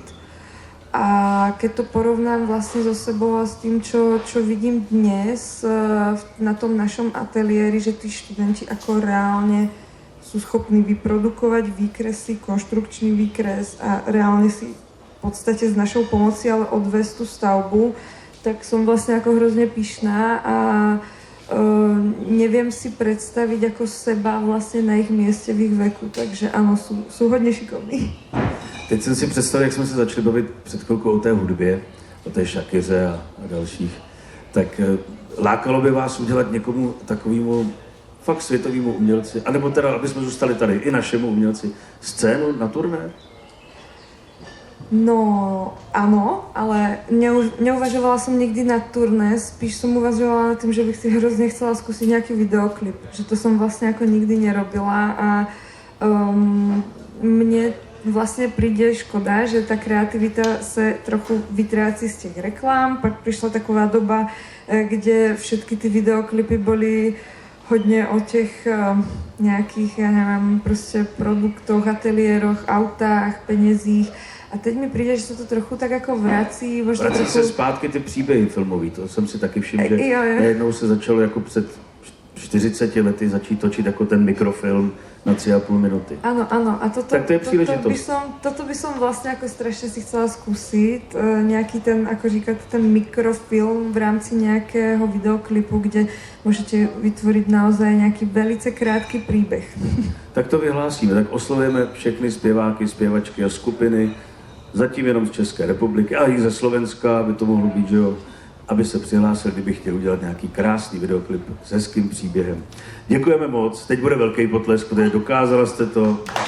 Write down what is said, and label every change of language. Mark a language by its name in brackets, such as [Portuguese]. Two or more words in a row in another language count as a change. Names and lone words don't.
[Slovak] A keď to porovnám vlastne so sebou a s tým, čo vidím dnes na tom našom ateliéri, že tí študenti ako reálne sú schopní vyprodukovať výkresy, konštrukčný výkres a reálne si v podstate s našou pomocí ale odvést tú stavbu, tak som vlastne ako hrozne pyšná a neviem si predstaviť ako seba vlastne na ich mieste v ich veku, takže áno, sú hodně šikovní. [Czech] Teď jsem si představil, jak jsme se začali bavit před chvilkou o té hudbě, o té Shakiře a dalších, tak lákalo by vás udělat někomu takovému fakt světovému umělci, anebo teda, aby jsme zůstali tady, i našemu umělci, scénu na turné? [Slovak] No, áno, ale neuvažovala som nikdy na turné, spíš som uvažovala nad tým, že bych si hrozne chcela skúsiť nejaký videoklip, že to som vlastne ako nikdy nerobila a mne vlastne príde škoda, že tá kreativita sa trochu vytráci z těch reklám, pak prišla taková doba, kde všetky ty videoklipy boli hodně o těch nějakých, ja neviem, prostě produktoch, ateliéroch, autách, penězích. [Czech] A teď mi přijde, že se to trochu tak jako vrací. Vrací se zpátky ty příběhy filmový, to jsem si taky všiml, že najednou se začalo jako před 40 lety začít točit jako ten mikrofilm na 3,5 minuty. [Slovak] Áno, áno. A [Czech] tak to je příležitost. [Slovak] Toto by som vlastne ako strašne si chcela skúsiť. Nejaký ten, ako říkáte, ten mikrofilm v rámci nejakého videoklipu, kde môžete vytvoriť naozaj nejaký velice krátký príbeh. [Czech] Tak to vyhlásíme, tak oslovujeme všechny zpěváky, zpěvačky a skupiny, zatím jenom z České republiky, a i ze Slovenska, aby to mohlo být, že jo, aby se přihlásil, kdyby chtěl udělat nějaký krásný videoklip s hezkým příběhem. Děkujeme moc, teď bude velký potlesk, protože dokázala jste to.